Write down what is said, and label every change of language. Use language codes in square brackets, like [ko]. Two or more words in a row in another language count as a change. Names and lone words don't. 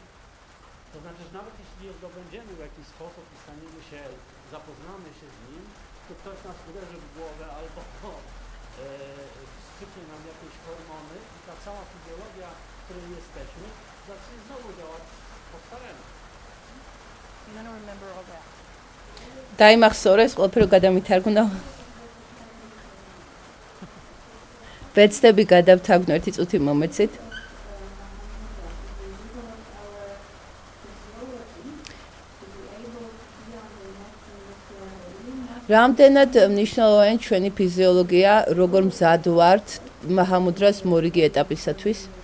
[pl] To znaczy, że nawet jeśli je zdobędziemy w jakiś sposób i staniemy się, zapoznamy się z nim, to ktoś nas uderzy w głowę albo wstrzyknie nam jakieś hormony i ta cała fizjologia, w której jesteśmy, zacznie znowu działać po staremu. [ka] დაიმახსოვრე ეს ყველაფერი გადამითარგმნა. ვეცდები გადავთარგმნო ერთი წუთი მომეცით. რამდენად მნიშვნელოვანი ჩვენი ფიზიოლოგია, როგორ მზად ვართ მაჰამუდრას მორიგი ეტაპისათვის?